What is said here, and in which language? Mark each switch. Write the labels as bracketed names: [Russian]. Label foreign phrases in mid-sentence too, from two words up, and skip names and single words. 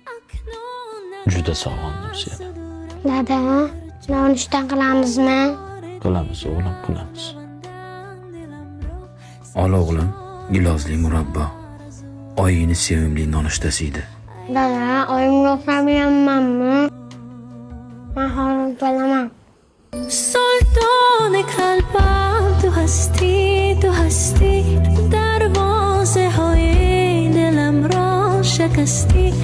[Uzbek] Juda sog'indim seni. Dada, nonushta qilamizmi? Qilamiz, o'g'lim, qilamiz. Ol o'g'lim, gilosli murabbo. Oyini sevimli nonushtasi edi. Dada, oyimga o'xshamayapmanmi? [Persian] من حالم بلمم سلطان قلبم تو هستی دروازه های دلم را شکستی